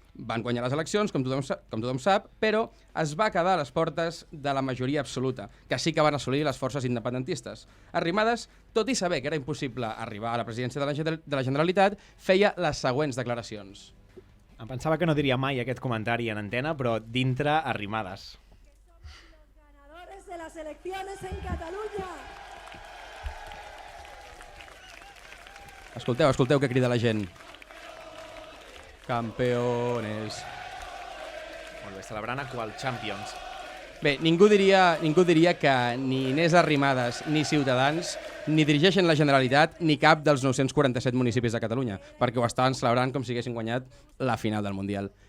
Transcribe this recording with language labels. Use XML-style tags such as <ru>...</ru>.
<ca>Van guanyar les eleccions, com tothom sap, però es va quedar a les portes de la majoria absoluta, que sí que van assolir les forces independentistes. Arrimadas, tot i saber que era impossible arribar a la presidència de la Generalitat, feia les següents declaracions. Em pensava que no diria mai aquest comentari en antena, però dintre Arrimadas.</ca> <es>Los ganadores de las elecciones en Cataluña.</es> <ca>Escolteu què crida la gent.</ca> <es>Campeones.</es> <ca>Molt bé, celebrant a qual Champions. Bé, ningú diria que ni Inés Arrimadas ni Ciutadans ni dirigeixen la Generalitat ni cap dels 947 municipis de Catalunya, perquè ho estaven celebrant com si haguessin guanyat la final del Mundial.</ca>